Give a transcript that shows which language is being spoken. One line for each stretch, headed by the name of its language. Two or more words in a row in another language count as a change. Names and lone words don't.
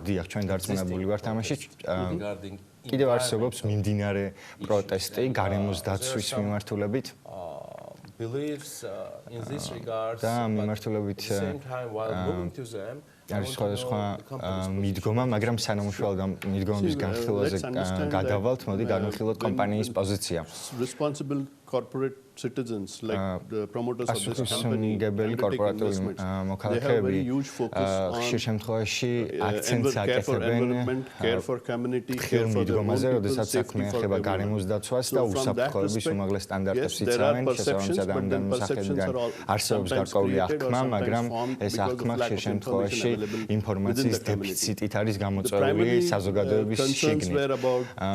Georgian: დიახ, ჩვენ დარწმუნებული ვართ ამაში. კიდევ არსებობს მიმდინარე პროტესტი გარემოს დაცვის მიმართულებით. და მიმართულებით არის სხვადასხვა მიდგომა, მაგრამ სანამ უშუალოდ ამ მიდგომების განხილვაზე გადავალთ, მოდი განვიხილოთ კომპანიის პოზიცია.
English: citizens like the promoters of this company
Georgian: კორპორატიული მოქალაქეები ხშირ შემთხვევაში აქცენტს აკეთებენ
English: care for community care for the community
Georgian: როდესაც საქმე ეხება გარემოს დაცვას და უსაფრთხოების უმაღლეს სტანდარტებს იცავენ შესაბამისად ამ განმსახედიდან არსებობს გარკვეული აღქმა, მაგრამ ეს აღქმა ხშირ შემთხვევაში ინფორმაციის დეფიციტით არის გამოწვეული საზოგადოების შიგნით.